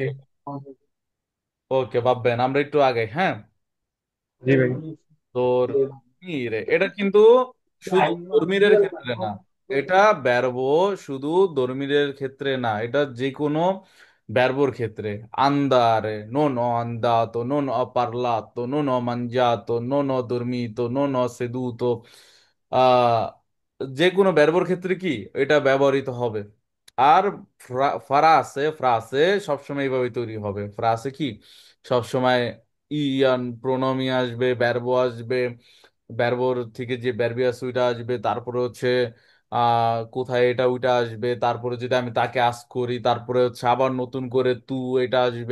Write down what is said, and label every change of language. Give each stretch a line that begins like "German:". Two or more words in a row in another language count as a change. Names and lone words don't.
Bangla: ওকে, ওকে ভাববেন, আমরা একটু আগে, হ্যাঁ। জি ভাই। দর্মির, এটা কিন্তু শুধু দর্মিরের ক্ষেত্রে না, এটা ব্যর্ব শুধু দর্মিরের ক্ষেত্রে না, এটা যে কোনো ব্যর্বর ক্ষেত্রে। আন্দারে,
Italian: non ho andato, non ho parlato, non ho mangiato, non ho dormito, non ho seduto,
Bangla: আহ যে কোনো ব্যর্বর ক্ষেত্রে কি এটা ব্যবহৃত হবে। আর ফ্রাসে, ফ্রাসে সবসময় এইভাবে তৈরি হবে। ফ্রাসে কি সবসময় ইয়ান প্রোনোমি আসবে, ব্যর্ব আসবে, ব্যর্বর থেকে যে ব্যর্বিয়াস ওইটা আসবে, তারপরে হচ্ছে কোথায় এটা ওইটা আসবে, তারপরে যদি আমি তাকে আস্ক করি, তারপরে হচ্ছে আবার নতুন করে তু এটা আসবে।